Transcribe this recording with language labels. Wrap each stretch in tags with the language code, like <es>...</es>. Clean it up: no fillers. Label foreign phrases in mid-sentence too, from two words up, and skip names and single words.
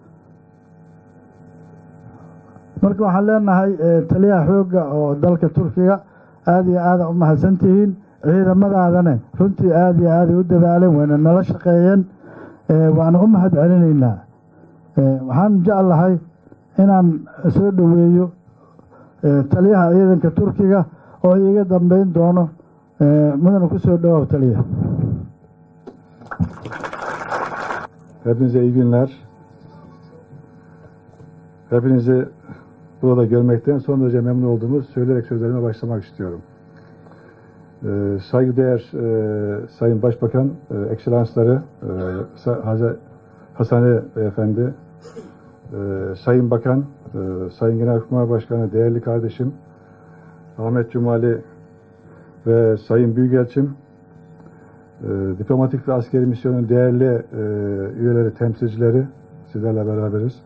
<so>marka waxaan leenahay taliyaha xoogga oo dalka turkiga aada iyo aada u mahadsantihiin ciidamadaadane runtii aada iyo aaday u dadaaleen wayna nala shaqeeyeen waana u mahad celinaynaa waxaan jeclahay inaan soo dhoweeyo taliyaha ciidanka turkiga oo iiga dambeyn doono mudana ku soo dhowaaw taliya.</so> <tr>Hepinize iyi günler. Hepinizi burada görmekten son derece memnun olduğumu söyleyerek sözlerime başlamak istiyorum. Saygıdeğer Sayın Başbakan, Ekselansları, Hasani Beyefendi, Sayın Bakan, Sayın Genelkurmay Başkanı, değerli kardeşim Ahmet Cumali ve Sayın Büyükelçim, diplomatik ve askeri misyonun değerli üyeleri, temsilcileri, sizlerle beraberiz.</tr>